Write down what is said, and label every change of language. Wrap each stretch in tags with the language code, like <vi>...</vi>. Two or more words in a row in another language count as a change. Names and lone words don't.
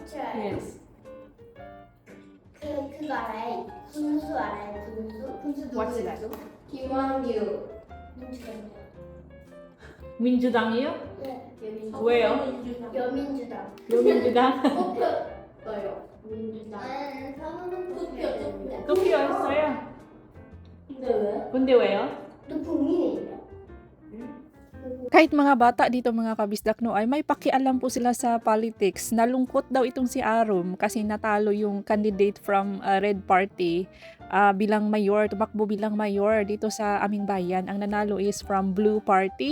<en>Yes.</en> <ko>그거 알아요? 군수 알아요? 군수</ko> <en>What's</en> <ko>누구예요?</ko> <en>that?</en> <ko>김원규. 민주당이요? 네. 왜요? 여민주당. 여민주당. 뽑혔어요. 민주당. 뽑혔죠. 투표했어요? 근데 왜? 근데 왜요? 또 국민이에요.</ko> <tl>Kahit mga bata dito mga kabisdak no ay may pakialam po sila sa politics. Nalungkot daw itong si Arum kasi natalo yung</tl> <en>candidate from Red Party</en> <tl>bilang mayor, tumakbo bilang mayor dito sa aming bayan. Ang nanalo</tl> <en>is from Blue Party.</en>